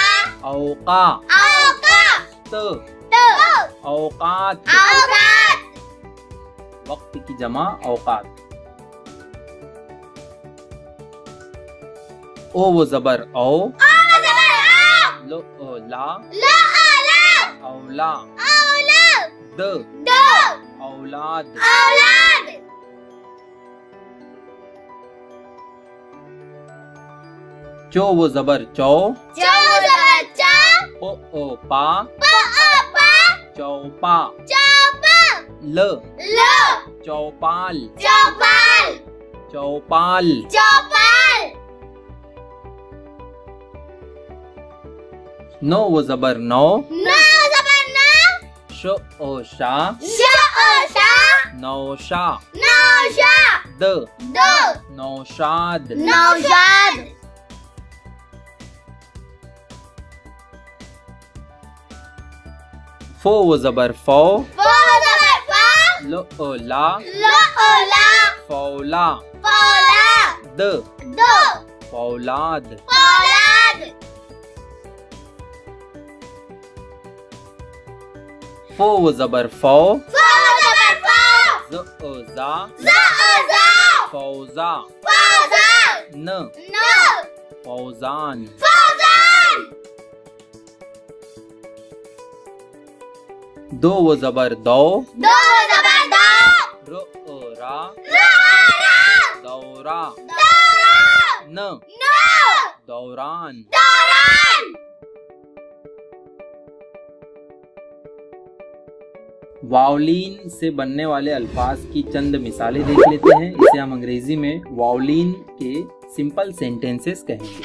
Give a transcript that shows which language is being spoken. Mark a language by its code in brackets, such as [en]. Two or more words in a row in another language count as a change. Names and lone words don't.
[hi] औका। औका, त त, औकात। औकात। वक्त की जमा औकात। ओ वो जबर ओ, ओ जबर ओ, लो ओ ला, ल ओ ला, औला। औला, द द, औलाद। औलाद। चो वो जबर चौ, चो जबर चो, ओ पा, प ओ पा, चौपा। चौपा, ल ल, चौपाल, चौपाल, चौपाल। चौपाल। नो वो जबर नो, न जबर न, श ओ शा, श ओ शा, नौशा। नौशा, द द, नौशाद। नौशाद। फो वो जबर फो, फो जबर फो, लो ओ ला, ल ओ ला, फौला। फौला, द द, फौलाद। फौलाद। फो वो जबर फो, फो जबर फो, ज ओ जा, ज ओ जा, फौजा। फौजा, न न, फौजान। फौजान। दो वो जबर दो, दो जबर दो, र ओ रा, र ओ रा, दौरा। दौरा, न न, दौरान। दौरान। वावलिन से बनने वाले अल्फाज की चंद मिसालें देख लेते हैं। इसे हम अंग्रेजी में वावलिन के [en] simple sentences [hi] कहेंगे।